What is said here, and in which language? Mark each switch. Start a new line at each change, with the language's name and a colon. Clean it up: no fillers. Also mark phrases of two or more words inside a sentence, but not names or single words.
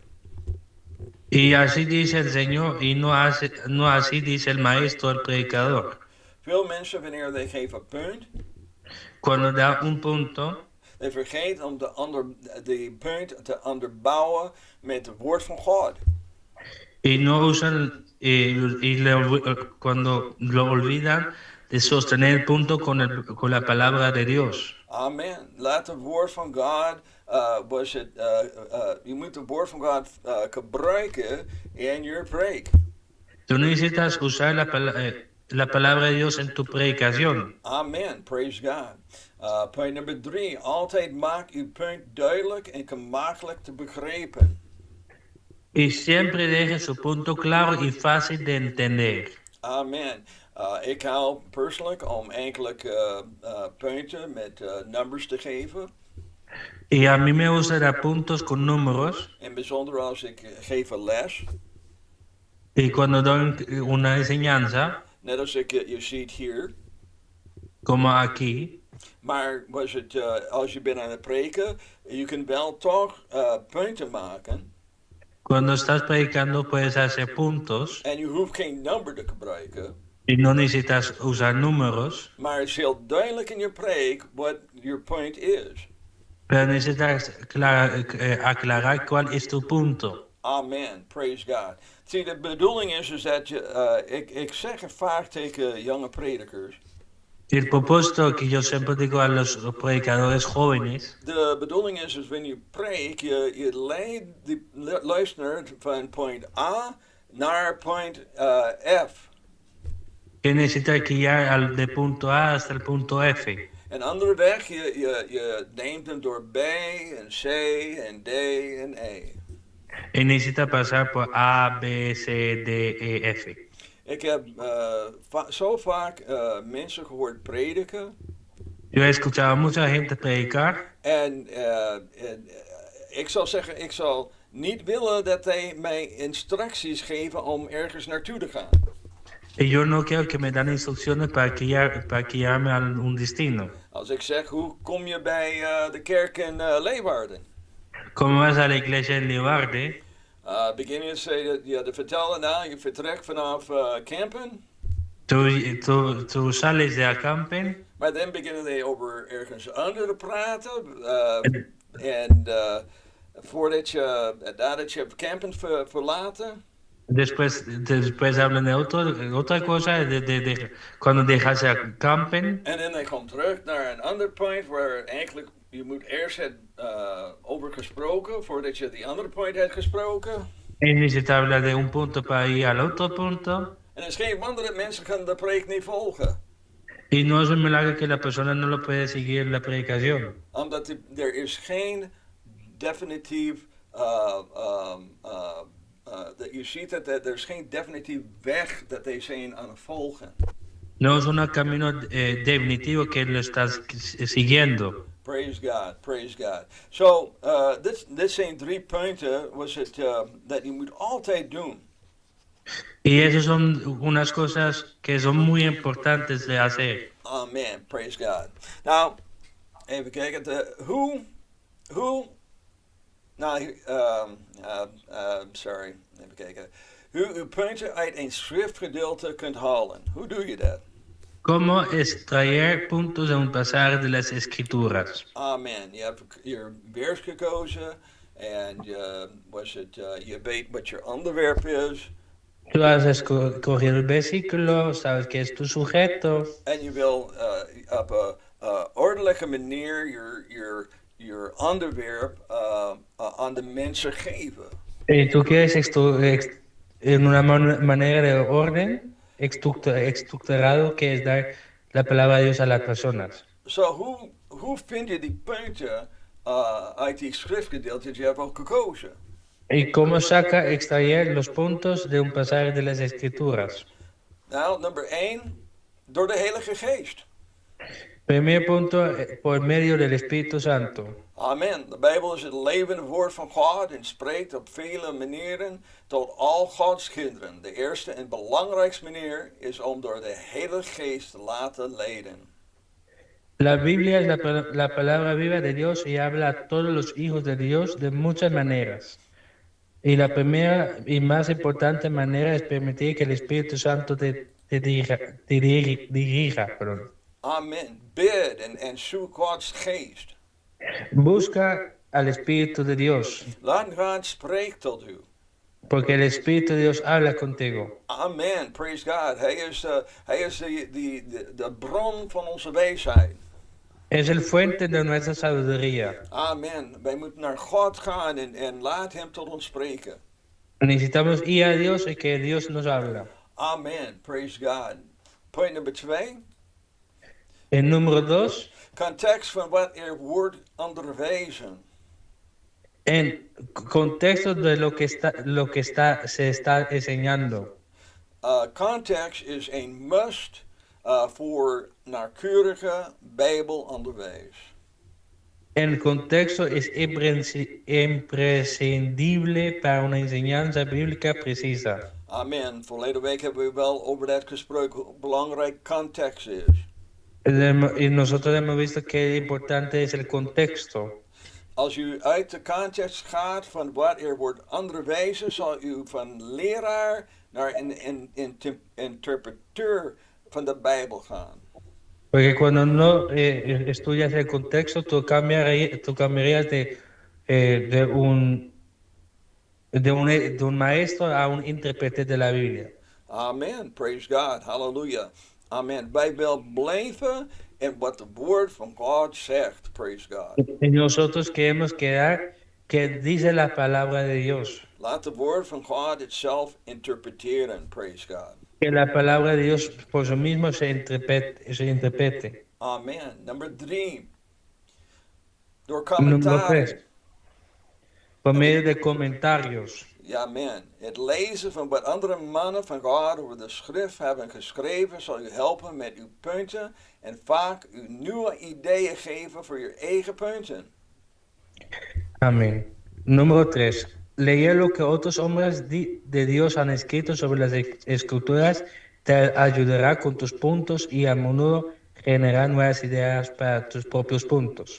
Spanish: Y así dice el Señor y no así dice el maestro, el predicador.
Dutch: Veel mensen, wanneer they geven een punt,
Spanish: Cuando da un punto,
Dutch: they vergeet om de punt te onderbouwen met het woord van God.
Spanish: y no usan cuando lo olvidan de sostener el punto con la palabra de Dios. Amen.
Dutch: Laat het woord van God, je moet het woord van God gebruiken in je preek.
Spanish: Tú necesitas usar la palabra de Dios en tu predicación.
English: Amen. Praise God.
Dutch: Punt nummer 3. Altijd maak uw punt duidelijk en gemakkelijk te begrijpen.
Spanish: Y siempre deje su punto claro y fácil de entender. Amen.
Dutch: Ik hou persoonlijk om enkele punten met numbers te geven.
Spanish: Y a mí me gusta dar puntos con números.
Dutch: In bijzonder als ik geef een les.
Spanish: Y cuando doy una enseñanza,
Dutch: Net als je ziet hier.
Spanish: como aquí,
Dutch: Maar was het, als je bent aan het preken, je kunt wel toch punten maken.
Spanish: cuando estás predicando puedes hacer puntos
Dutch: En je hoeft geen number te gebruiken.
Spanish: y no necesitas usar números,
Dutch: Maar het is heel duidelijk in je preek
English: what your point is.
Spanish: pero necesitas aclarar cuál es tu punto.
English: Amen. Praise God.
Dutch: Zie, de bedoeling is dat je, ik zeg het vaak tegen jonge predikers.
Spanish: El propósito que yo siempre digo a los predicadores jóvenes,
Dutch: De bedoeling is wanneer je preekt, je leidt de luisteraar van point A naar point F.
Spanish: que necesita guiar de punto A hasta el punto F.
Dutch: En andere weg, je neemt hem door B en C en D en E.
Spanish: Y necesita pasar por A, B, C, D, E, F.
Dutch: Ik heb zo vaak mensen gehoord prediken.
Spanish: Yo he escuchado a mucha gente predicar
Dutch: En ik zal zeggen, ik zal niet willen dat hij mij instructies geven om ergens naartoe te gaan.
Spanish: y yo no quiero que me dan instrucciones para guiarme a un destino.
Dutch: Als ik zeg, hoe kom je bij de kerk in Leeuwarden?
Spanish: Como vas a la iglesia en Leeuwarden,
Dutch: Begin je te vertellen, nou, je vertrekt vanaf Kampen.
Spanish: tú sales de acampen
Dutch: Maar dan beginnen they over ergens anders te praten. En nadat je Kampen verlaten.
Spanish: después hablan de otra cosa, cuando dejas de acampen.
Dutch: En dan komt terug naar een ander point waar eigenlijk je moet eerst het over gesproken voordat je die andere point hebt gesproken.
Spanish: Y necesita hablar de un punto para ir al otro punto.
Dutch: En het is geen wonder dat mensen gaan de preek niet volgen.
Spanish: Y no es un milagro que la persona no lo puede seguir la predicación.
Dutch: Omdat er is geen definitief, je ziet dat er is geen definitief weg dat they zijn aan het volgen.
Spanish: No es un camino definitivo que lo estás siguiendo.
English: Praise God, praise God. So,
Dutch: dit zijn 3 punten dat je moet altijd doen.
Spanish: Y esas son unas cosas que son muy importantes de hacer.
English: Amen, praise God.
Dutch: Nou, even kijken. Sorry, even kijken. Hoe u punten uit een schriftgedeelte kunt halen. Hoe doe je dat?
Spanish: ¿Cómo extraer puntos de un pasaje de las Escrituras? Amen.
Dutch: Je hebt je vers gekozen en je weet wat je onderwerp is.
Spanish: Tú has escogido el versículo, sabes que es tu sujeto.
Dutch: En je wil op een ordelijke manier je onderwerp aan de mensen geven.
Spanish: Y tú quieres en una manera de orden estructurado que es dar la palabra de Dios a las personas. So,
Dutch: hoe vind je die punten uit die schriftgedeelte dat je hebt ook gekozen?
Spanish: ¿Y cómo extraer los puntos de un pasaje de las Escrituras?
Dutch: Nou, nummer 1, door de Heilige Geest.
Spanish: Primer punto, por medio del Espíritu Santo. Amen.
Dutch: De Bijbel is het levende woord van God en spreekt op vele manieren tot al Gods kinderen. De eerste en belangrijkste manier is om door de Heilige Geest te laten leiden.
Spanish: La Biblia es la palabra viva de Dios y habla a todos los hijos de Dios de muchas maneras. Y la primera y más importante manera es permitir que el Espíritu Santo te dirija. Perdón.
Dutch: Amen. Bid en zoek Gods Geest.
Spanish: Busca al Espíritu de Dios,
Dutch: Laat God spreken tot u.
Spanish: porque el Espíritu de Dios habla contigo.
English: Amen. Praise God.
Dutch: Hij is de bron van onze wijsheid.
Spanish: Es el fuente de nuestra sabiduría. Amen.
Dutch: Wij moeten naar God gaan en laat hem tot ons spreken.
Spanish: Necesitamos ir a Dios y que Dios nos habla.
English: Amen. Praise God.
Dutch: Punt nummer 2.
Spanish: El número 2,
Dutch: Context van wat er wordt onderwezen.
Spanish: En contexto de se está enseñando.
Dutch: Context is een must voor nauwkeurige Bijbelonderwijs.
Spanish: El contexto es imprescindible para una enseñanza bíblica precisa. Amen.
Dutch: Verleden week hebben we wel over dat gesproken, hoe belangrijk context is.
Spanish: Y nosotros hemos visto que importante es el contexto.
Dutch: Als u uit de context gaat van wat er wordt onderwezen, zal u van leraar naar een interpreteur van de Bijbel gaan.
Spanish: Porque cuando no estudias el contexto, tú cambiarías de un maestro a un intérprete de la Biblia.
English: Amen. Praise God. Hallelujah. Amen.
Dutch: Wij wil blijven in wat het woord van God zegt.
English: Praise God.
Spanish: Y nosotros queremos quedar que dice la palabra de Dios.
Dutch: Laat het woord van God het zelf interpreteren.
English: Praise God.
Spanish: Que la palabra de Dios por sí mismo se interprete.
English: Amen. Number 3. Door
Spanish: Número
Dutch: commentaren. 3.
Spanish: Por medio de comentarios.
Dutch: Ja, amen. Het lezen van wat andere mannen van God over de schrift hebben geschreven zal u helpen met uw punten en vaak u nieuwe ideeën geven voor uw eigen punten.
Spanish: Amén. Número 3. Leer lo que otros hombres de Dios han escrito sobre las escrituras te ayudará con tus puntos y a menudo generar nuevas ideas para tus propios puntos.